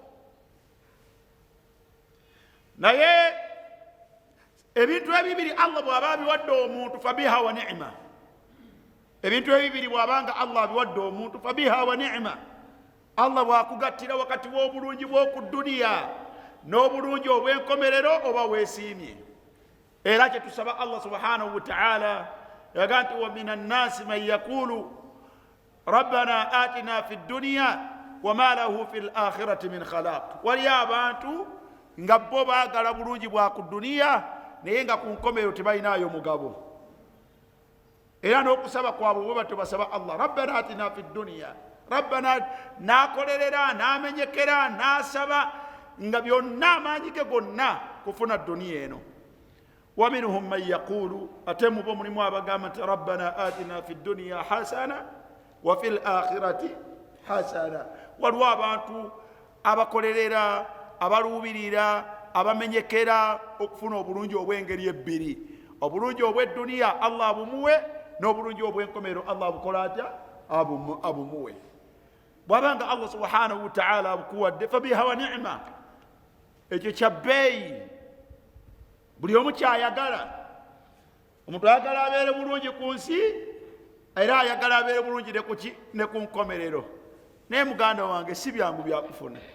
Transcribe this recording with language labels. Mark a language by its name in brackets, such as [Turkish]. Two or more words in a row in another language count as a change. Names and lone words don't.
[Ganda] Naye ebintu ebibiri Allah bw'aba abiwadde omuntu [Arabic] فبها ونعمت. [Ganda] Ebintu ebibiri bw'abanga Allah abiwadde omuntu [Arabic] فبها ونعمت. [Ganda] Allah bw'akugattira wakati w'obulungi bw'oku duniya n'obulungi obw'enkomerero oba weesiimye. Era kye tusaba Allah [Arabic] سبحانه وتعالى [Ganda] yaga nti [Arabic] ومن الناس من يقول ربنا آتنا في الدنيا وما له في الآخرة من خلاق. [Ganda] Waliyo abantu nga bo baagala bulungi bwa ku duniya naye nga ku nkomerero tebalinayo mugabo. era n'okusaba kwabwe bwe batyo basaba Allah [Arabic] ربنا آتنا في الدنيا [Ganda] rabbana nakolerera namenyekera nasaba nga byonna amaanyi ge gonna kufuna duniya eno [Arabic] ومنهم من يقول [Ganda] atemu bo mulimu abagamba nti [Arabic] ربنا آتنا في الدنيا حسنة وفي الآخرة حسنة [Ganda] waliwo abantu abakolerera abaluubirira abamenyekera okufuna obulungi obw'engeri ebbiri obulungi obw'edduniya Allah abumuwe n'obulungi obw'enkomero Allah abukola atya abumuwe bwabanga Allah [Arabic] سبحانه وتعالى [Ganda] abukuwadde [Arabic] فبها ونعمت [Ganda] ekyo kya bbeeyi buli omu kyayagala omuntu ayagala abeere bulungi ku nsi era ayagala abeere bulungi ne ku nkomerero naye muganda wange si byangu byakufuna